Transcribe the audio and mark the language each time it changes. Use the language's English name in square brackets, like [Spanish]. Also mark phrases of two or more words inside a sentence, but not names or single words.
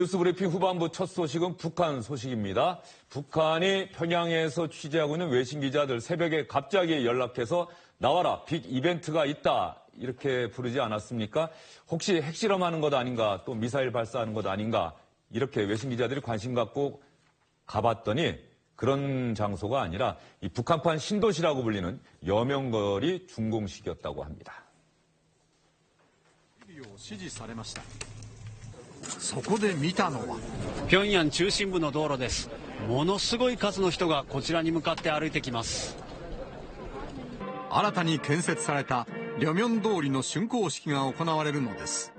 [Korean] 뉴스브리핑 후반부 첫 소식은 북한 소식입니다. 북한이 평양에서 취재하고 있는 외신 기자들 새벽에 갑자기 연락해서 나와라, 빅 이벤트가 있다 이렇게 부르지 않았습니까? 혹시 핵실험하는 것 아닌가, 또 미사일 발사하는 것 아닌가 이렇게 외신 기자들이 관심 갖고 가봤더니 그런 장소가 아니라 이 북한판 신도시라고 불리는 여명거리 준공식이었다고 합니다. [Japanese] そこで見たのは平壌中心部の道路です。ものすごい数の人がこちらに向かって歩いてきます。新たに建設された両面通りの竣工式が行われるのです。